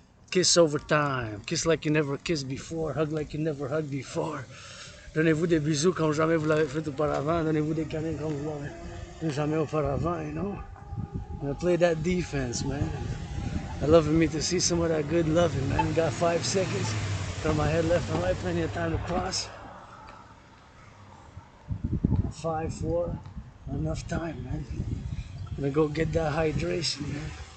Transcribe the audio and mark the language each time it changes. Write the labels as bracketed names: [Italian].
[English] Kiss over time. Kiss like you never kissed before. Hug like you never hugged before. [French] Donnez-vous des bisous comme jamais vous l'avez fait auparavant. Donnez-vous des câlins comme vous l'avez jamais auparavant, you know. [English] I'm gonna play that defense, man. I love me to see some of that good loving, man. Got 5 seconds. Turn my head left and right, plenty of time to cross. 5, 4, enough time, man. I'm gonna go get that hydration, man.